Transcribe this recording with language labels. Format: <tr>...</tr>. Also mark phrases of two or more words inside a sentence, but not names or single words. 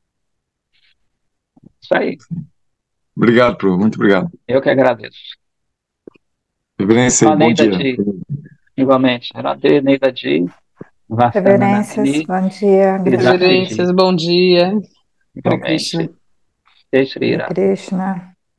<pt>Isso aí, Obrigado, Pro. Muito obrigado. eu que agradeço. Reverência aí, bom Neida dia. Di, igualmente. Radhe, Neida Di, Reverências, Vastananandini, bom dia, Siddhartha gratidão. Di, Reverências, bom dia. Hare igualmente. Krishna.</pt> <hi>जय श्री</hi> <pt>Hare Ram. Krishna.</pt>